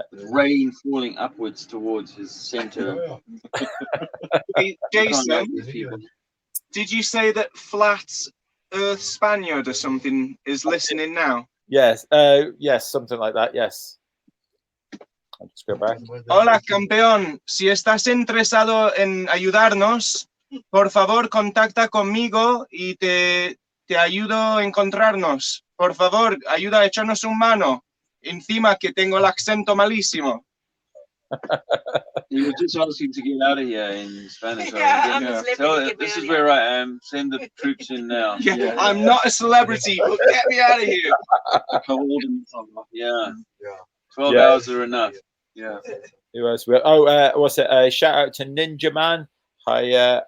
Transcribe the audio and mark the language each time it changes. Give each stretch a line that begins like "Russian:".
English: Rain falling upwards towards his center. Hey, Jason, did you say that Flat Earth Spaniard or something is listening now? Yes. Yes, something like that. Yes. I'll just go back.
Spanish: Hola, campeón. Si estás interesado en ayudarnos, por favor, contacta conmigo y te ayudo a encontrarnos. Por favor, ayuda a echarnos un mano. Encima que tengo el acento malísimo.
English: He was just asking to get out of here in Spanish. Yeah, This is where I am. Send the troops in now. Yeah, I'm not a celebrity, but get me out of here. Yeah. 12 hours are enough. Yeah. Who else? What's it? Shout out to Ninja Man. Hiya.